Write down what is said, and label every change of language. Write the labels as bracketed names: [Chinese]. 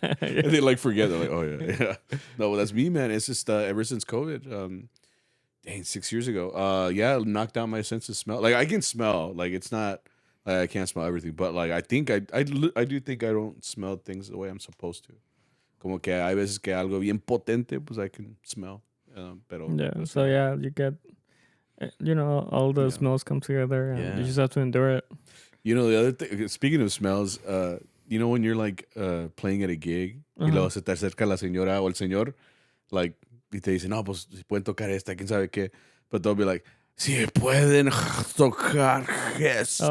[English] And they like forget. They're like, "Oh yeah, yeah." No, that's me, man. It's just ever since COVID. Dang, 6 years ago. Yeah, knocked out my sense of smell. Like I can smell. Like it's not. Like, I can't smell everything, but like I think I do think I don't smell things the way I'm supposed to. [Spanish] Como que hay veces que algo bien potente, pues [English] I can smell. [Spanish] Pero [English] Yeah. So yeah, you get, all the Yeah. smells come together, and Yeah. you just have to endure it. You know, the other thing, speaking of smells, you know when you're like playing at a gig [Spanish] y luego se te acerca la señora o el señor, [English] like, [Spanish] y te dicen, no, pues si pueden tocar esta, quién sabe qué, [English] but they'll be like, [Spanish] si pueden tocar esta.